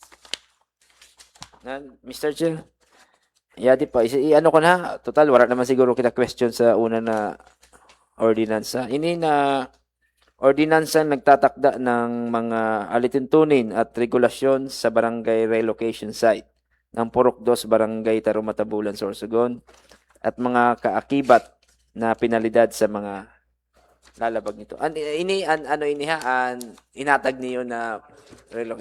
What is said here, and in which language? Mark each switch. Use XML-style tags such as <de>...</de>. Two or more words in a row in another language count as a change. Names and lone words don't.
<bks>Mr. Chair. Yadi pa. Ano ko na. Total, wala naman siguro kita question sa una na ordinansa.</bks> <tl>Ini na ordinansa nagtatakda ng mga alituntunin at regulasyon sa barangay relocation site ng Purok 2 Barangay Tarumatabulan, Sorsogon at mga kaakibat na pinalidad sa mga lalabag nito.</tl> <bks>Inatag niyo na relocate.</bks>